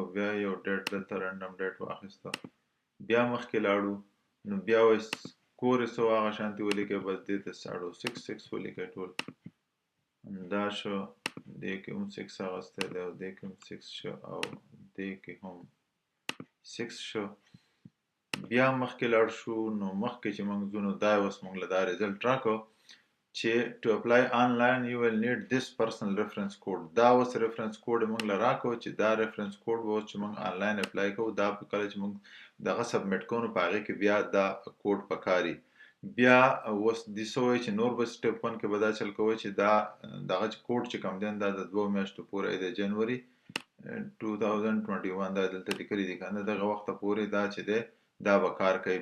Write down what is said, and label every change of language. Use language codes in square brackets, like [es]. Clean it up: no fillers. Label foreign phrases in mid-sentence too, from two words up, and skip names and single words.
[ps] بیا یو ډیټ دلته [en] random date [ps] واخیسته. بیا مخکې لاړو نو بیا وایي سکور یې څه و هغه شانتې ولیکئ بس دې ته 6.6 ولیکئ ټول. دا شو دې کې هم 6 اغستی دی او دې کې هم 6 شو او دې کې هم 6 شو. بیا مخکې لاړ شو نو مخکې چې موږ ځو نو دا اوس موږ له دا ریزلټ راکړو چې [en] to apply online you will need this personal reference code. [ps] دا اوس [en] reference code [ps] موږ له راکړو چې دا [en] reference code [ps] به اوس چې موږ [en] online apply [ps] کوو دا کله چې موږ دغه سبمیټ کوو نو په هغې کې بیا دا کوډ پکاري. بیا اوس دې څه وایي چې نور به سټپ 1 کې به دا چل کوئ چې دا دغه کوډ چې کوم دی دا د 2 میاشتو پورې دی جنوري 2021 دا دلته لیکلي دي که نه دغه وخته پورې دا چې دی دا به کار کوي.